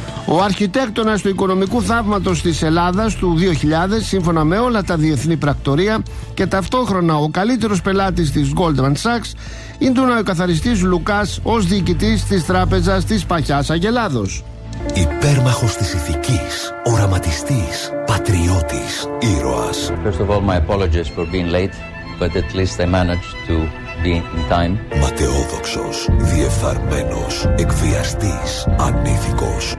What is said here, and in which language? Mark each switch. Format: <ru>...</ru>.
<el>Ο αρχιτέκτονας του οικονομικού θαύματος της Ελλάδας του 2000, σύμφωνα με όλα τα διεθνή πρακτορία, και ταυτόχρονα ο καλύτερος πελάτης της Goldman Sachs, είναι ο καθαριστής Λουκάς ως διοικητής της Τράπεζας της Παχιάς Αγελάδος. Υπέρμαχος της ηθικής, οραματιστής, πατριώτης, ήρωας.</el> <en>First of all, my apologies for being late, but at least I managed to be in time.</en> <el>Ματαιόδοξος, διεφθαρμένος, εκβιαστής, ανήθικος.</el>